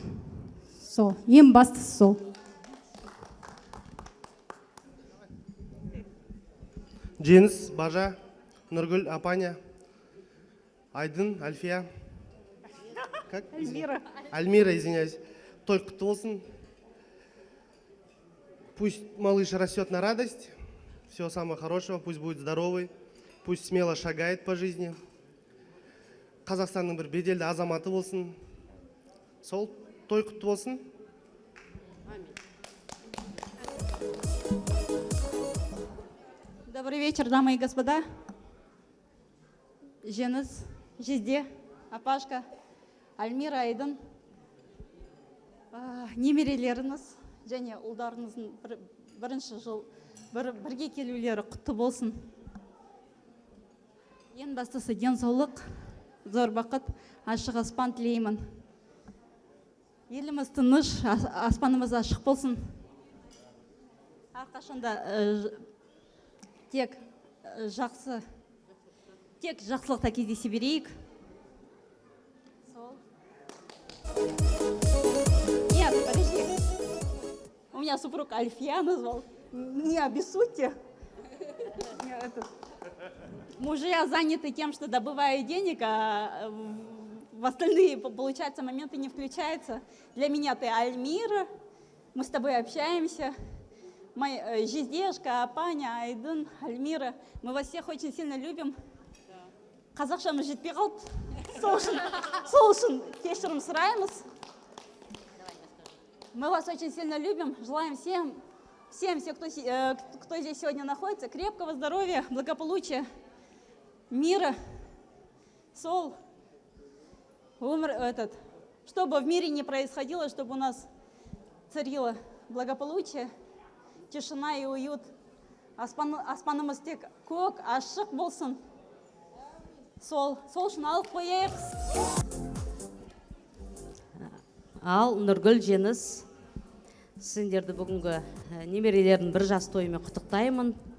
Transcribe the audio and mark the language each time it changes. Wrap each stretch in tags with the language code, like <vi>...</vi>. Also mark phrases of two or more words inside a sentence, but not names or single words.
<kk>Сол, ең бастысы сол. Женис, Бажа, Нұргүл, Апаня, Айдын, Альфия.</kk> <ru>Как? Альмира, извиняюсь.</ru> <kk>Той құтты болсын.</kk> <ru>Пусть малыш растет на радость. Всего самого хорошего. Пусть будет здоровый. Пусть смело шагает по жизни.</ru> <kk>Қазақстанның бір беделді азаматы болсын. Сол той құтты болсын.</kk> <ru>Добрый вечер, дамы и господа.</ru> <kk>Женис, Жезде, Апашка, Альмира, Айдын, немерелеріңіз және ұлдарыңыздың бірінші жыл бірге келулері құтты болсын. Ең бастысы денсаулық, зор бақыт, ашық аспан тілеймін. Еліміз тыныш, аспанымыз ашық болсын. Әрқашанда тек жақсылықта кездесе берейік.</kk> <ru>Нет, подожди. У меня супруг Альфия назвал. Не обессудьте. Мужья заняты тем, что добывают денег, а в остальные, получается, моменты не включаются. Для меня ты Альмира, мы с тобой общаемся. Моя Жездешка, Апаня, Айдын, Альмира. Мы вас всех очень сильно любим.</ru> <kk>Қазақшамыз жетпей қалды. Сол үшін кешірім сұраймыз.</kk> <ru>Мы вас очень сильно любим. Желаем всем, кто здесь сегодня находится, крепкого здоровья, благополучия, мира, сол, чтобы в мире не происходило, чтобы у нас царило благополучие, тишина и уют.</ru> <kk>Аспанымыз тек көк, ашық болсын. Сол үшін алып қояйық. Ал Нұргүл, Женис, сендерді бүгінгі немерелердің бір жас тойымен құттықтаймын.</kk>